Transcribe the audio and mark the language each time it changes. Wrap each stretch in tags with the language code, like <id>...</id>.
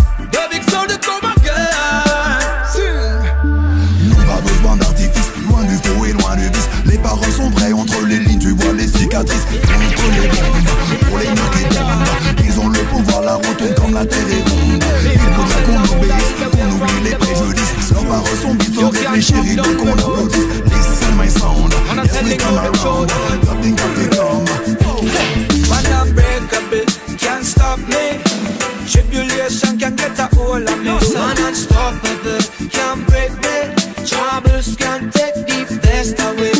<en>The big soldier come again.</en> <fr>Non, pas besoin d'artifice, loin du faux et loin du vice. Les paroles sont vraies, entre les lignes tu vois les cicatrices. Contre les bombes, pour les mecs qui tombent. Ils ont le pouvoir, la retourne comme la terre est ronde. Il faudra qu'on obéisse, qu'on oublie les préjudices. Leurs paroles sont vite, faut réfléchir, il faut qu'on applaudisse.</fr> <en>Listen my sound, yes we come around. Nothing can become. Man unbreakable, can't stop me. Tribulation can get a hold of me. Man unstoppable, can't break me. Troubles can take the best away.</en>